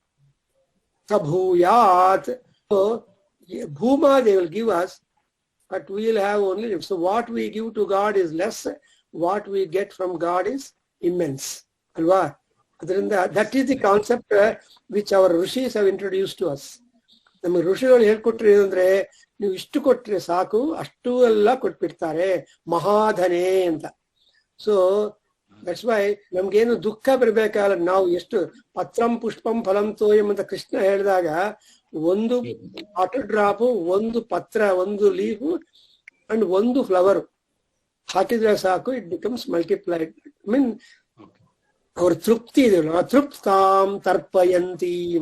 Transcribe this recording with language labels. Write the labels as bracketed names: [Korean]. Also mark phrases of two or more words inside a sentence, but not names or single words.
[English] Sabhuyat. So Bhuma they will give us, but we will have only. So what we give to God is less. What we get from God is immense. [Kannada] Alva. [English] That is the concept which our rishis have introduced to us. [Kannada] ನಮ್ಮ ಋಷಿಗಳು ಹೇಳ್ಕೊಟ್ರಿ ಅಂದ್ರೆ, ನೀವು ಇಷ್ಟು ಕೊಟ್ರೆ ಸಾಕು, ಅಷ್ಟು ಎಲ್ಲ ಕೊಟ್ಬಿಡ್ತಾರೆ ಮಹಾಧನೆ ಅಂತ. [English] so that's why [Kannada] ನಮ್ಗೇನು ದುಃಖ ಬರಬೇಕಾಗಲ್ಲ. ನಾವು ಎಷ್ಟು [Sanskrit] ಪತ್ರಂ ಪುಷ್ಪಂ ಫಲಂ ತೋಯಂ [Kannada] ಅಂತ ಕೃಷ್ಣ ಹೇಳಿದಾಗ, ಒಂದು [English] water drop, [Kannada] ಒಂದು ಪತ್ರ, ಒಂದು [English] leaf and [Kannada] ಒಂದು ಫ್ಲವರ್ ಹಾಕಿದ್ರೆ ಸಾಕು, [English] it becomes multiplied. [Kannada] ಮೀನ್ ಅವ್ರ ತೃಪ್ತಿ ಇದೆಯಲ್ಲ, [Sanskrit] ತೃಪ್ತಾಂ ತರ್ಪಯಂತೀಂ.